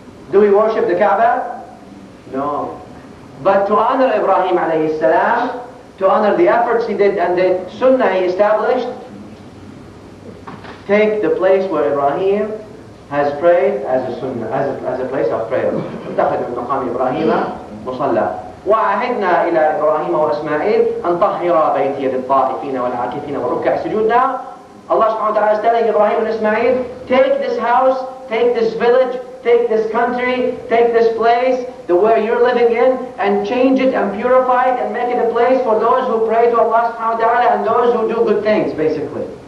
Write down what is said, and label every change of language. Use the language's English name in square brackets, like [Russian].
[English] Do we worship the Kaaba? No. But to honor Ibrahim alayhi salam, to honor the efforts he did and the sunnah he established, take the place where Ibrahim has prayed as a sunnah, as a place of prayer. [Arabic] اتخذ من مقام إبراهيم مصلى وعهدنا إلى إبراهيم وإسماعيل أن طهرا بيتي للطائفين والعاكفين والركع السجود. [English] Now, Allah subhanahu wa ta'ala is telling Ibrahim and Ismail, take this house, take this village, take this country, take this place, the where you're living in, and change it and purify it and make it a place for those who pray to Allah subhanahu wa ta'ala and those who do good things, basically.